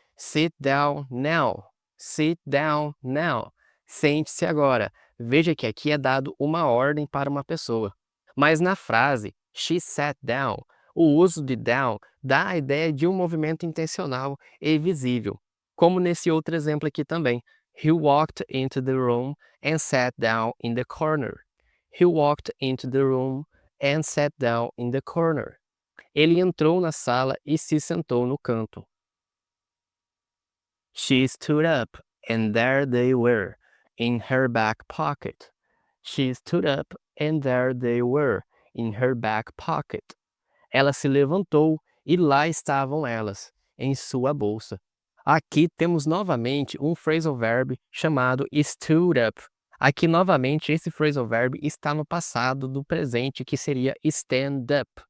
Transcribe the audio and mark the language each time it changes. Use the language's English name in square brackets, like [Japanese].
[English] Sit down now. Sit down now. [Portuguese] Sente-se agora. Veja que aqui é dado uma ordem para uma pessoa. Mas na frase [English] she sat down, [Portuguese] o uso de down dá a ideia de um movimento intencional e visível, como nesse outro exemplo aqui também. [English] He walked into the room and sat down in the corner. He walked into the room and sat down in the corner. [Portuguese] Ele entrou na sala e se sentou no canto. [English] She stood up, and there they were, in her back pocket. She stood up, and there they were, in her back pocket. [Portuguese] Ela se levantou, e lá estavam elas, em sua bolsa. Aqui temos novamente um phrasal verb chamado stood up. Aqui novamente esse phrasal verb está no passado do presente, que seria stand up.